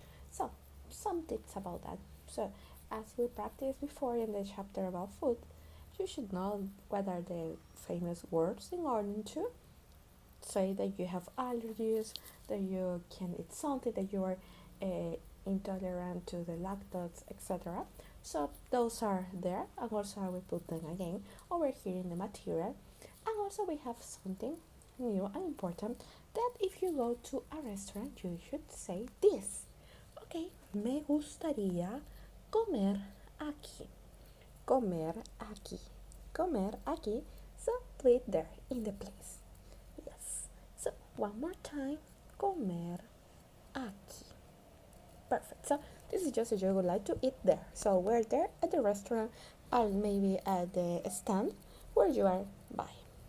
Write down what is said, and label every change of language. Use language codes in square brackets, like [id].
[en] So, some tips about that. So, as we practiced before in the chapter about food, you should know what are the famous words in order to say that you have allergies, that you can eat something, that you are intolerant to the lactose, etc. So those are there, and also I will put them again over here in the material. And also we have something new and important that if you go to a restaurant, you should say this. [es] Okay, me gustaría comer aquí. Comer aquí. Comer aquí. [en] So put it there in the place. Yes. So one more time. [es] Comer aquí. [en] Perfect. So this is just if you would like to eat there. So we're there at the restaurant or maybe at the stand where you are buying.